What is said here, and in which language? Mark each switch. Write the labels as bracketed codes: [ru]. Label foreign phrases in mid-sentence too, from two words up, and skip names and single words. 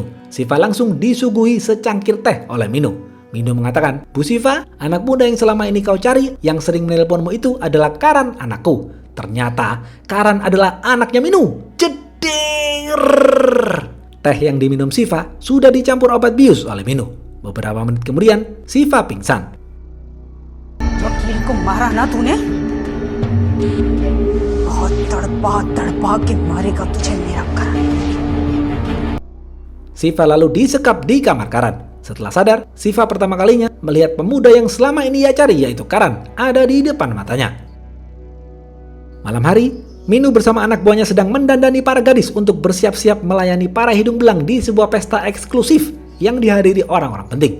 [id] Siva langsung disuguhi secangkir teh oleh Minu. Minu mengatakan, "Bu Siva, anak muda yang selama ini kau cari yang sering menelponmu itu adalah Karan, anakku." Ternyata Karan adalah anaknya Minu. Jeder! Teh yang diminum Siva sudah dicampur obat bius oleh Minu. Beberapa menit kemudian, Siva pingsan. [hi] वकील को मारा ना तूने? बहुत बहुत तड़पा तड़पा के मारेगा तुझे मेरा करण। [id] Siva lalu disekap di kamar Karan. Setelah sadar, Siva pertama kalinya melihat pemuda yang selama ini ia cari, yaitu Karan, ada di depan matanya. Malam hari, Minu bersama anak buahnya sedang mendandani para gadis untuk bersiap-siap melayani para hidung belang di sebuah pesta eksklusif yang dihadiri orang-orang penting.